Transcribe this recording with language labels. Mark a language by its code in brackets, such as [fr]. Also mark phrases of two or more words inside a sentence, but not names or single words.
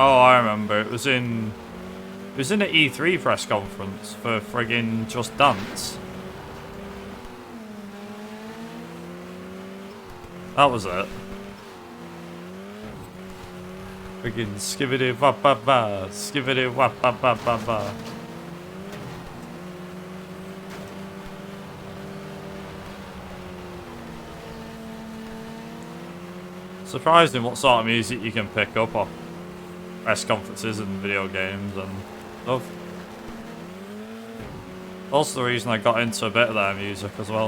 [en] Oh, I remember. It was in an E3 press conference for friggin' Just Dance. That was it. Friggin' skibbity wap ba ba, skibbity wap ba ba ba ba. Surprising what sort of music you can pick up off press conferences and video games and stuff. Also the reason I got into a bit of their music as well.